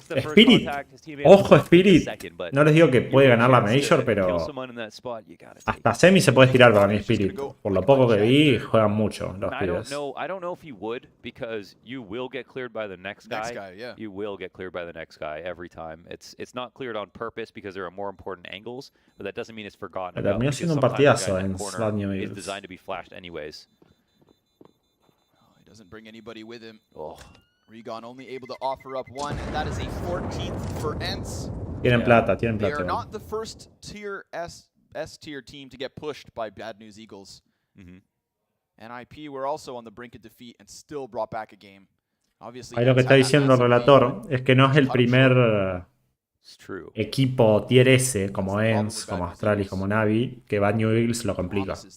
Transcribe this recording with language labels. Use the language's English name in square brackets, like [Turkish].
[Spanish] Spirit, ojo Spirit, no les digo que puede ganar la Major, pero hasta semi se puede tirar para mí Spirit. Por lo poco que vi, juegan mucho los pibes. [English] I don't know if he would, because you will get cleared by the next guy. You will get cleared by the next guy every time. It's not cleared on purpose because there are more important angles, but that doesn't mean it's forgotten about. [Spanish] Terminó siendo un partidazo en Bad New [English] Eagles. It's designed to be flashed anyways. Doesn't bring anybody with him. Regon only able to offer up one, and that is a 14th for ENCE. [Spanish] Tienen plata. [English] They are not the first tier S tier team to get pushed by Bad News Eagles. And IP were also on the brink of defeat and still brought back a game. Obviously, [Spanish] ahí lo que está diciendo el relator es que no es el primer equipo tier S como ENCE, como Astralis, como Navi, que Bad New Eagles lo complica.